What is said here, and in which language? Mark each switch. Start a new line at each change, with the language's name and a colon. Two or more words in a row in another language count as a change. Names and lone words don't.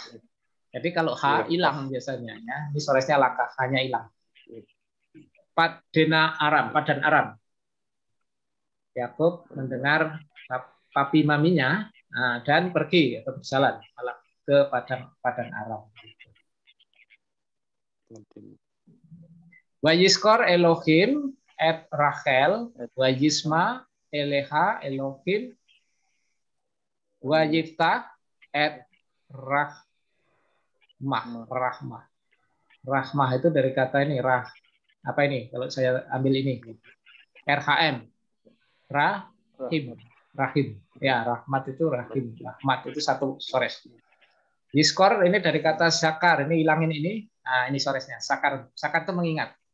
Indonesian: Jadi kalau H hilang biasanya ya, ini soresnya lakah, hanya hilang. Padan Aram. Yakub mendengar papi maminya dan pergi atau berjalan ke padang Aram.
Hebrew: ויזכור אלוהים את רחל וישמע אליה אלוהים ויפתח את רחמה
Indonesian: itu dari kata ini apa ini kalau saya ambil ini RHM rahim ya, rahmat itu rahim, rahmat itu satu sores. Yiskor ini dari kata sakar, ini hilangin ini, nah ini soresnya sakar itu mengingat.